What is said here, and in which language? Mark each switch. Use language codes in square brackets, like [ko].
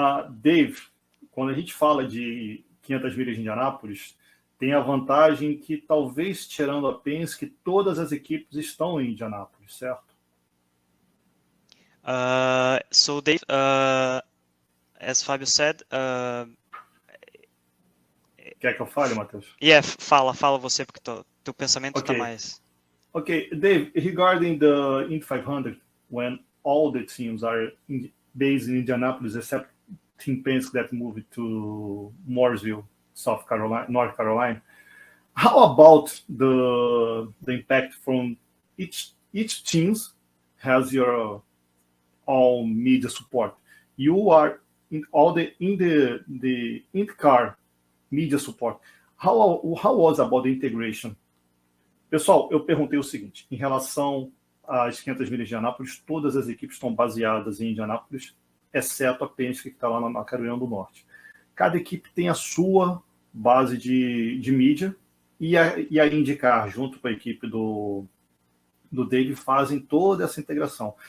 [pt] Dave, quando a gente fala de 500 milhas de Indianápolis, tem a vantagem que, talvez tirando a Penske, todas as equipes estão em Indianápolis, certo? [en] So Dave, as Fábio said, [pt] quer que eu fale, Matheus? Fala você, porque teu pensamento está mais... [en] Okay, Dave, regarding the Indy 500, when all the teams are based in Indianapolis, except Team Penske that moved to Mooresville, North Carolina. How about the impact from each teams has your own media support? You are in the IndyCar media support. How was about the integration? [pt] Pessoal, eu perguntei o seguinte, em relação às 500 milhas de Indianápolis, todas as equipes estão baseadas em Indianápolis, exceto a Penske, que está lá na Carolina do Norte. Cada equipe tem a sua base de mídia, e a IndyCar, junto com a equipe do Dave, fazem toda essa integração.